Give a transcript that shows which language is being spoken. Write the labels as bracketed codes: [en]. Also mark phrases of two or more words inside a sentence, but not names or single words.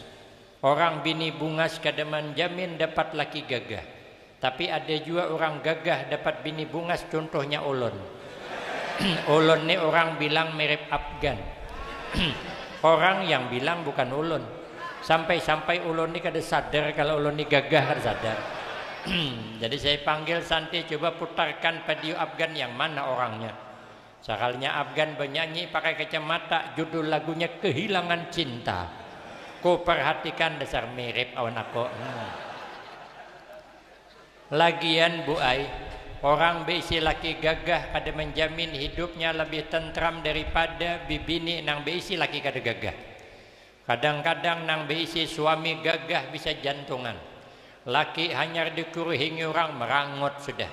[bjn] Orang bini bungas kadang menjamin dapat laki gagah. Tapi ada juga orang gagah dapat bini bungas, contohnya ulun. Ulun ni orang bilang mirip Afgan. Orang yang bilang bukan ulun. Sampai-sampai ulun ni kada sadar kalau ulun ni gagah kada sadar. [id] Jadi saya panggil Santi, coba putarkan video Afgan yang mana orangnya. Sekalinya Afgan bernyanyi pakai kacamata, judul lagunya Kehilangan Cinta. [bjn] Ku perhatikan dasar mirip awan aku. Lagian Bu Ai, orang beisi laki gagah kada menjamin hidupnya lebih tentram daripada bibini nang beisi laki kada gagah. Kadang-kadang nang beisi suami gagah bisa jantungan. Laki hanya dikuruhingi orang merangut sudah.